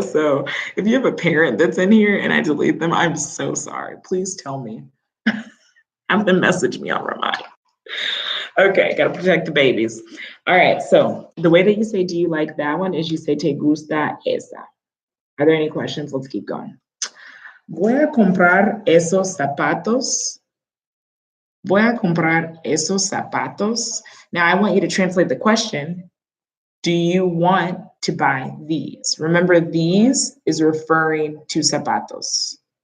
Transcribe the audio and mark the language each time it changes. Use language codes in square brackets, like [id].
[en] So if you have a parent that's in here and I delete them, I'm so sorry. Please tell me. Have them message me on Remind. Okay, gotta protect the babies. All right, so the way that you say, do you like that one is you say, [es] te gusta esa. [en] Are there any questions? Let's keep going. [es] Voy a comprar esos zapatos. Voy a comprar esos zapatos. [en] Now I want you to translate the question. Do you want to buy these? Remember, these is referring to zapatos.